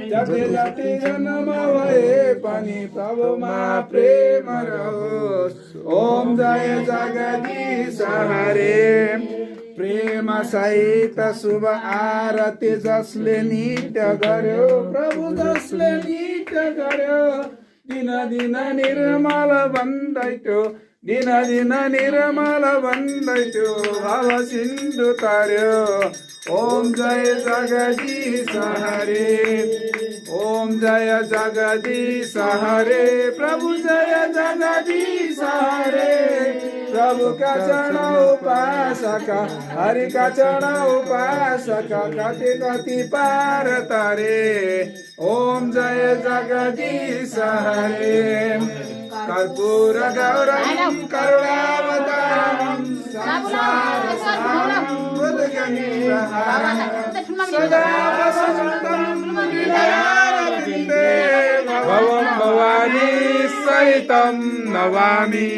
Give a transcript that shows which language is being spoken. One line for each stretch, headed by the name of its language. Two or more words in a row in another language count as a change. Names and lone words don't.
Nepali: जति जति जन्म भए पनि प्रभुमा प्रेम रहोस्। ओम जय जगदीश हरे। प्रेम सहित शुभ आरती जसले नित्य गर्यो प्रभु जसले नित्य गर्यो दिन दिन निर्मल बन्दैथ्यो दिन दिन निर्मल बन्दैथ्यो भव सिन्धु तर्यो। ओम जय जगदीश हरे। ओम जय जगदीश हरे। प्रभु जय जगदीश हरे। प्रभु का चरण उपासक हरि का चरण उपासक कति कति पार तारे। ओम जय जगदीश हरे।
Sanskrit: कर्पूर गौरम करुणावतारम संसार सारम बुद्धगणितहारम सदा वसन्तं हृदयारविन्दे भवं भवानी सहितं नमामि।